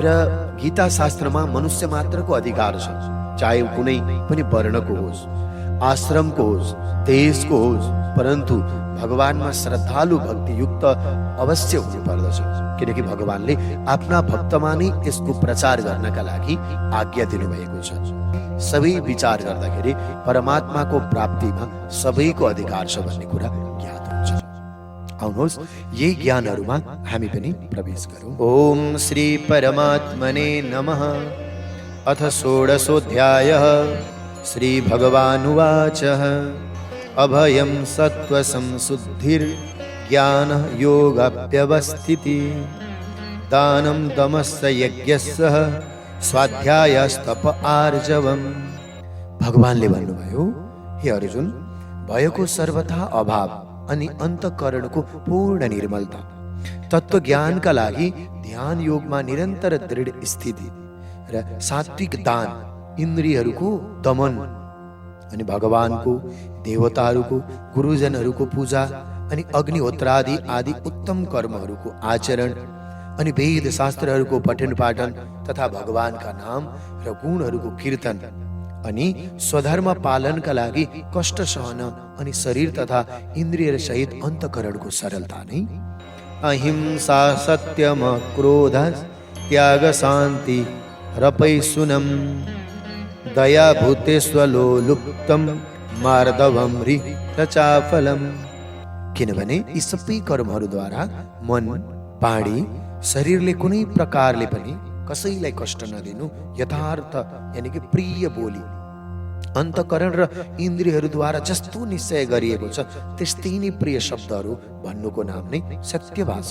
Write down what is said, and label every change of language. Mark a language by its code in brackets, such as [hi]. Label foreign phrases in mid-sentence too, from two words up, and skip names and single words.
[ne] र गीता शास्त्रमा मनुष्य मात्रको अधिकार छ, चाहे कुनै पनि वर्णको होस्, आश्रमको होस्, देशको होस्, परन्तु भगवानमा श्रद्धालु भक्तियुक्त अवश्य हुनु पर्दछ, किनकि भगवानले आफ्ना भक्तमा नै यसको प्रचार गर्नका लागि आज्ञा दिनुभएको छ। सबै विचार गर्दाखेरि परमात्माको प्राप्तिमा सबैको अधिकार छ भन्ने कुरा ज्ञात हुन्छ। आउनुहोस् यही ज्ञानहरूमा हामी पनि प्रवेश गरौँ। [sa] ओम श्री परमात्मने नमः। अथ षोडशोऽध्यायः। श्री भगवानुवाच अभयं सत्त्वसंशुद्धिर्ज्ञानः योगाप्यवस्थितिः दानं दमश्च यज्ञस्य स्वाध्यायस्तप आर्जवम्। [ne] भगवानले भन्नुभयो, हे अर्जुन, भएको सर्वथा अभाव अनि अन्तःकरणको पूर्ण निर्मलता, तत्त्वज्ञानका लागि ध्यान योगमा निरन्तर दृढ स्थिति र सात्विक दान, इन्द्रियहरूको दमन अनि भगवानको, देवताहरूको, गुरुजनहरूको पूजा अनि अग्निहोत्रादि आदि उत्तम कर्महरूको आचरण अनि वेद शास्त्रहरूको पठन पाठन तथा भगवानका नाम र गुणहरूको कीर्तन अनि स्वधर्म पालनका लागि कष्ट सहन अनि शरीर तथा इन्द्रिय सहित अन्तःकरणको सरलता नै [sa] अहिंसा सत्यम क्रोध त्याग शान्ति रपैसुनम दया भूतेष्वलो लुप्तम मार्दवम ऋचाफलम। [ne] किनभने यी सबै कर्महरूद्वारा मन, वाणी, शरीरले कुनै प्रकारले पनि कसैलाई कष्ट नदिनु, यथार्थ यानि कि प्रिय बोली, अन्तःकरण र इन्द्रियहरूद्वारा जस्तो निश्चय गरिएको छ त्यस्तै नै प्रिय शब्दहरू भन्नुको नाम नै सत्य भाषा।